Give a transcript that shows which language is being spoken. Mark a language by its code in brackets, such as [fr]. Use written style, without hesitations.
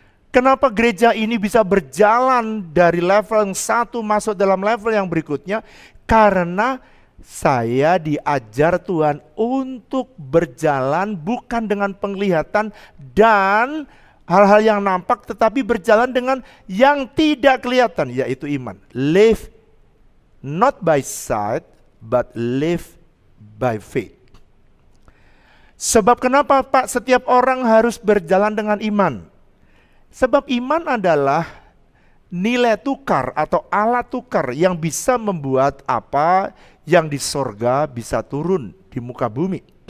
[id] Kenapa gereja ini bisa berjalan dari level yang satu masuk dalam level yang berikutnya? Karena saya diajar Tuhan untuk berjalan bukan dengan penglihatan dan hal-hal yang nampak, tetapi berjalan dengan yang tidak kelihatan, yaitu iman. [en] Live not by sight, but live by faith. [id] Sebab kenapa Pak setiap orang harus berjalan dengan iman? Sebab iman adalah nilai tukar atau alat tukar yang bisa membuat apa yang di sorga bisa turun di muka bumi.